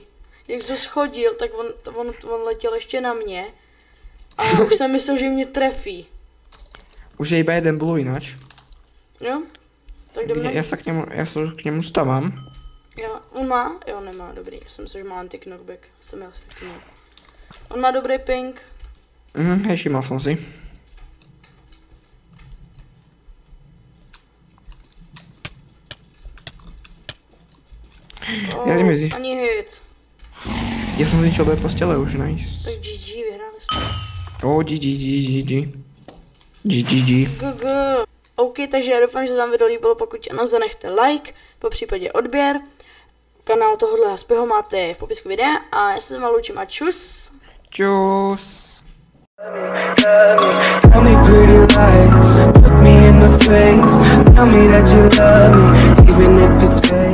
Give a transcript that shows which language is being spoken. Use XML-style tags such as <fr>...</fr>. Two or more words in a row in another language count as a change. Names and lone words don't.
<cs>Jak to schodil, tak on letěl ještě na mě. A už jsem myslel, že mě trefí.</cs> <sk>Už je iba jeden blue ináč.</sk> <cs>Jo? Tak jdeme.</cs> <sk>Ja sa k nemu stavám.</sk> <cs>On má? Jo, nemá, dobrý. Já jsem myslel, že má anti-knockback. Jsem já si všiml. On má dobrý ping.</cs> <sk>Hej, všimol som si. Ja idem si. Ani hit. Ja som zničil do postele už, nice.</sk> <cs>Tak GG, vyhráli jsme. GG. GG. OK, takže já doufám, že se vám video líbilo, pokud ano, zanechte like, po případě odběr. Kanál tohohle Haspyho máte v popisku videa a já se s vámi loučím a čus. Čus.</cs> <en>Tell me pretty lies, look me in the face. Tell me that you love me, even if it's</en>